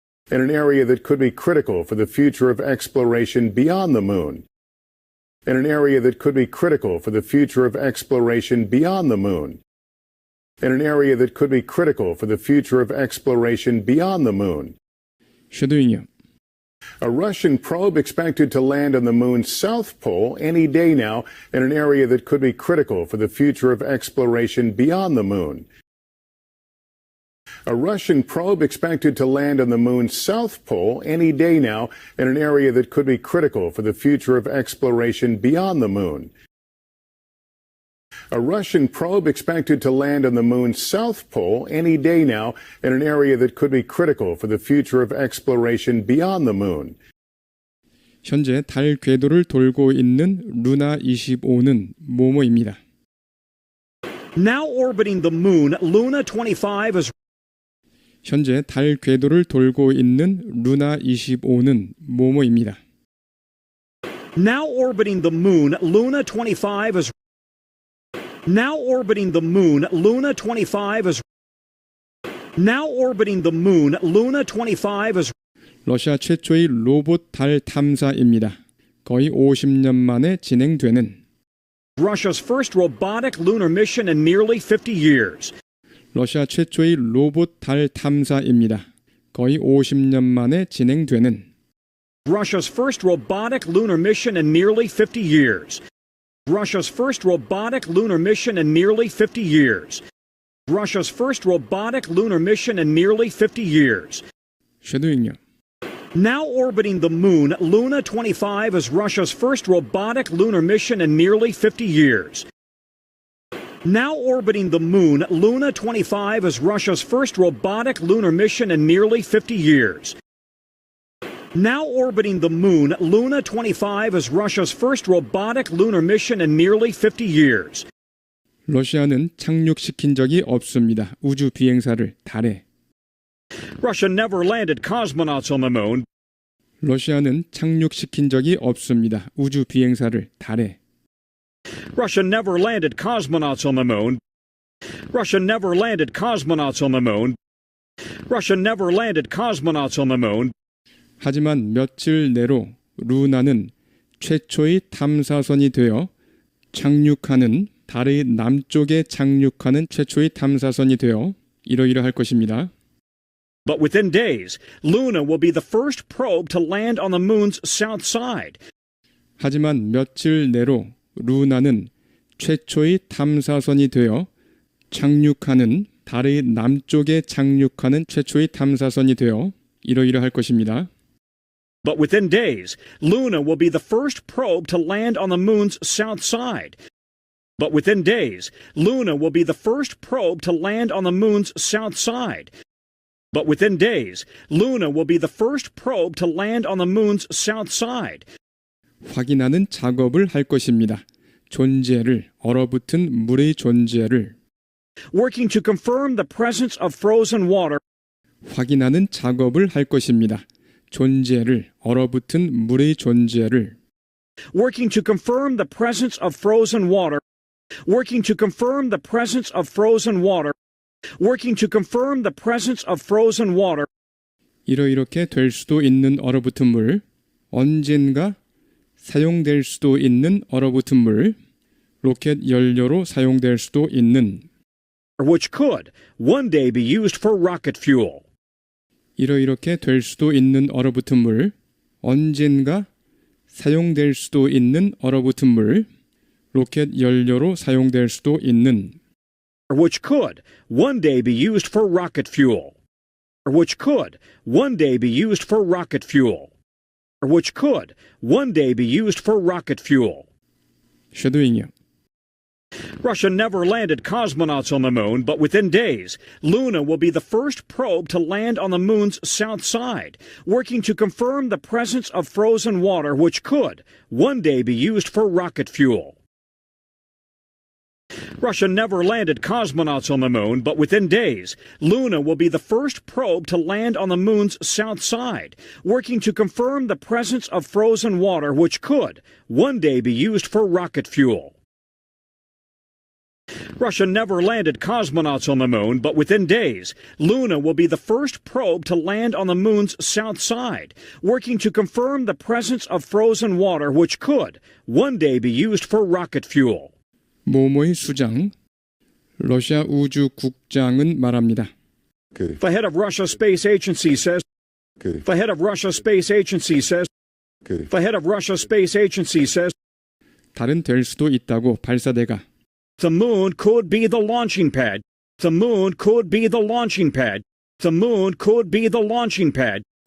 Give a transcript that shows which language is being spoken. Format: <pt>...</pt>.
<en>In an area that could be critical for the future of exploration beyond the moon. In an area that could be critical for the future of exploration beyond the moon. In an area that could be critical for the future of exploration beyond the moon.</en> <ko>쉐도잉이요.</ko> <en>A Russian probe expected to land on the moon's south pole any day now in an area that could be critical for the future of exploration beyond the moon. A Russian probe expected to land on the moon's south pole any day now in an area that could be critical for the future of exploration beyond the moon. A Russian probe expected to land on the moon's south pole any day now in an area that could be critical for the future of exploration beyond the moon.</en> <ko>현재 달 궤도를 돌고 있는 루나 25는 뭐뭐입니다.</ko> <en>Now orbiting the moon, Luna 25 is</en> <ko>현재 달 궤도를 돌고 있는 루나 25는 뭐뭐입니다.</ko> <en>Now orbiting the moon, Luna 25 is Now orbiting the moon, Luna 25 is Now orbiting the moon, Luna 25 is</en> <ko>러시아 최초의 로봇 달 탐사입니다. 거의 50년 만에 진행되는</ko> <en>Russia's first robotic lunar mission in nearly 50 years.</en> <ko>러시아 최초의 로봇 달 탐사입니다. 거의 50년 만에 진행되는</ko> <en>Russia's first robotic lunar mission in nearly 50 years. Russia's first robotic lunar mission in nearly 50 years. Russia's first robotic lunar mission in nearly 50 years.</en> <ko>쉐도잉요.</ko> <en>Now orbiting the moon, Luna 25 is Russia's first robotic lunar mission in nearly 50 years. Now orbiting the moon, Luna 25 is Russia's first robotic lunar mission in nearly 50 years. Now orbiting the moon, Luna 25 is Russia's first robotic lunar mission in nearly 50 years.</en> <ko>러시아는 착륙시킨 적이 없습니다. 우주 비행사를 달에.</ko> <en>Russia never landed cosmonauts on the moon.</en> <ko>러시아는 착륙시킨 적이 없습니다. 우주 비행사를 달에.</ko> <en>Russia never landed cosmonauts on the moon. Russia never landed cosmonauts on the moon. Russia never landed cosmonauts on the moon.</en> <ko>하지만 며칠 내로 루나는 최초의 탐사선이 되어 착륙하는 달의 남쪽에 착륙하는 최초의 탐사선이 되어 이러이러할 것입니다.</ko> <en>But within days, Luna will be the first probe to land on the moon's south side.</en> <ko>하지만 며칠 내로 루나는 최초의 탐사선이 되어 착륙하는 달의 남쪽에 착륙하는 최초의 탐사선이 되어 이러이러할 것입니다.</ko> <en>But within days, Luna will be the first probe to land on the moon's south side. But within days, Luna will be the first probe to land on the moon's south side. But within days, Luna will be the first probe to land on the moon's south side.</en> <ko>확인하는 작업을 할 것입니다. 존재를, 얼어붙은 물의 존재를</ko> <en>Working to confirm the presence of frozen water.</en> <ko>확인하는 작업을 할 것입니다. 존재를, 얼어붙은 물의 존재를</ko> <en>Working to confirm the presence of frozen water. Working to confirm the presence of frozen water. Working to confirm the presence of frozen water.</en> <ko>이렇게 될 수도 있는 얼어붙은 물, 언젠가 사용될 수도 있는 얼어붙은 물, 로켓 연료로 사용될 수도 있는</ko> <en>Which could one day be used for rocket fuel.</en> <ko>이렇게 될 수도 있는 얼어붙은 물, 언젠가 사용될 수도 있는 얼어붙은 물, 로켓 연료로 사용될 수도 있는</ko> <en>Which could one day be used for rocket fuel. Which could one day be used for rocket fuel. Which could one day be used for rocket fuel.</en> <ko>쉐도잉이요.</ko> <en>Russia never landed cosmonauts on the moon, but within days, Luna will be the first probe to land on the moon's south side, working to confirm the presence of frozen water which could one day be used for rocket fuel. Russia never landed cosmonauts on the moon, but within days, Luna will be the first probe to land on the moon's south side, working to confirm the presence of frozen water which could one day be used for rocket fuel. Russia never landed cosmonauts on the moon, but within days, Luna will be the first probe to land on the moon's south side, working to confirm the presence of frozen water which could one day be used for rocket fuel.</en> <ko>모모의 수장, 러시아 우주국장은 말합니다. 그,</ko> <en>The head of Russia Space Agency says.</en> <ko>그,</ko> <en>The head of Russia Space Agency says.</en> <ko>그,</ko> <en>The head of Russia Space Agency says.</en> <ko>다른 될 수도 있다고 발사대가</ko> <en>The moon could be the launching pad. The moon could be the launching pad. The moon could be the launching pad.</en>